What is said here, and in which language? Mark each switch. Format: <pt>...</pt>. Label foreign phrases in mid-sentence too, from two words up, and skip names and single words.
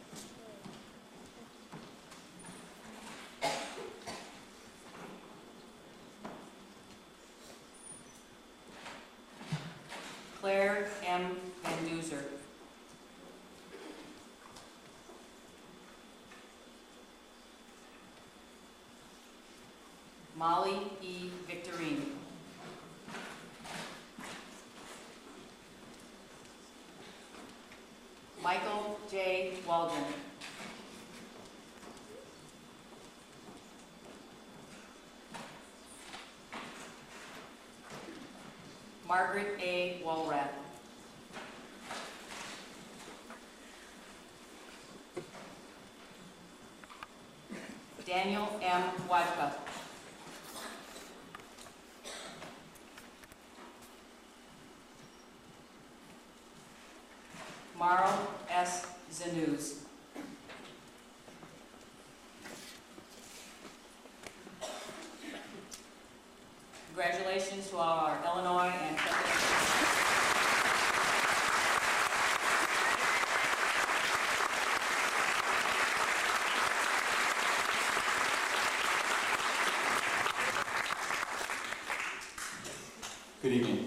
<en>Claire M. Van Duzer. Molly E. Victorine. Michael J. Waldron. Margaret A. Walrath. Daniel M. Wadka. Marl S. Zanuz. Congratulations to our Illinois and Good evening.</en>